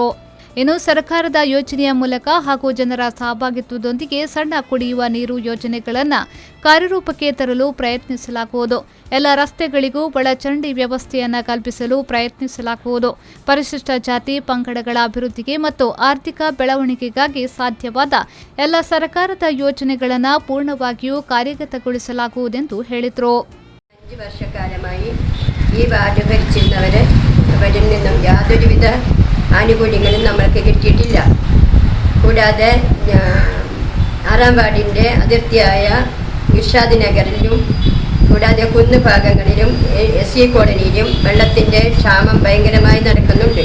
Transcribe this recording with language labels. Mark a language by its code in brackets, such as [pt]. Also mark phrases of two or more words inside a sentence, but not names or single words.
[kn] ಇನ್ನು ಸರ್ಕಾರದ ಯೋಜನೆಯ ಮೂಲಕ ಹಾಗೂ ಜನರ ಸಹಭಾಗಿತ್ವದೊಂದಿಗೆ ಸಣ್ಣ ಕುಡಿಯುವ ನೀರು ಯೋಜನೆಗಳನ್ನು ಕಾರ್ಯರೂಪಕ್ಕೆ ತರಲು ಪ್ರಯತ್ನಿಸಲಾಗುವುದು. ಎಲ್ಲ ರಸ್ತೆಗಳಿಗೂ ಒಳಚರಂಡಿ ವ್ಯವಸ್ಥೆಯನ್ನು ಕಲ್ಪಿಸಲು ಪ್ರಯತ್ನಿಸಲಾಗುವುದು. ಪರಿಶಿಷ್ಟ ಜಾತಿ ಪಂಗಡಗಳ ಅಭಿವೃದ್ಧಿಗೆ ಮತ್ತು ಆರ್ಥಿಕ ಬೆಳವಣಿಗೆಗಾಗಿ ಸಾಧ್ಯವಾದ ಎಲ್ಲ ಸರ್ಕಾರದ ಯೋಜನೆಗಳನ್ನು ಪೂರ್ಣವಾಗಿಯೂ ಕಾರ್ಯಗತಗೊಳಿಸಲಾಗುವುದೆಂದು ಹೇಳಿದರು. [ml] 5 വർഷക്കാലമായി ഈ വാർഡ് ഭരിച്ചിരുന്നവരെ അവരിൽ നിന്നും യാതൊരുവിധ ആനുകൂല്യങ്ങളും നമ്മൾക്ക് കിട്ടിയിട്ടില്ല. കൂടാതെ 6ാം വാർഡിൻ്റെ അതിർത്തിയായ ഇർഷാദ് നഗറിലും കൂടാതെ കുന്ന് ഭാഗങ്ങളിലും SC കോളനിയിലും വെള്ളത്തിൻ്റെ ക്ഷാമം ഭയങ്കരമായി നടക്കുന്നുണ്ട്.